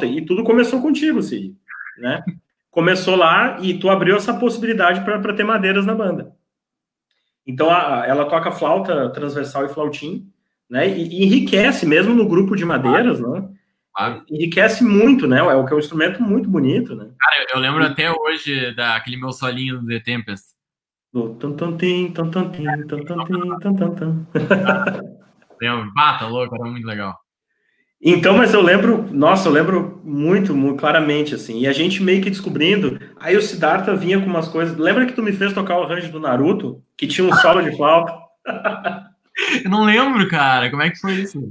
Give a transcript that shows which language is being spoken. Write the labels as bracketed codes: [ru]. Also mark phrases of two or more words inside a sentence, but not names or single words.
[pt] E tudo começou contigo, Cid, né? Começou lá e tu abriu essa possibilidade para ter madeiras na banda. Então, ela toca flauta transversal e flautim, né? E enriquece, mesmo no grupo de madeiras, né? Enriquece muito, né? É um instrumento muito bonito, né? Cara, eu lembro até hoje daquele meu solinho do The Tempest. Do tan-tan-tim, tan-tan-tim, tan-tan-tim, tan-tan-tan. Tá louco, era muito legal. Então, mas eu lembro muito, muito claramente, assim, e a gente meio que descobrindo, aí o Siddhartha vinha com umas coisas, lembra que tu me fez tocar o arranjo do Naruto, que tinha um solo de flauta? Eu não lembro, cara, como é que foi isso?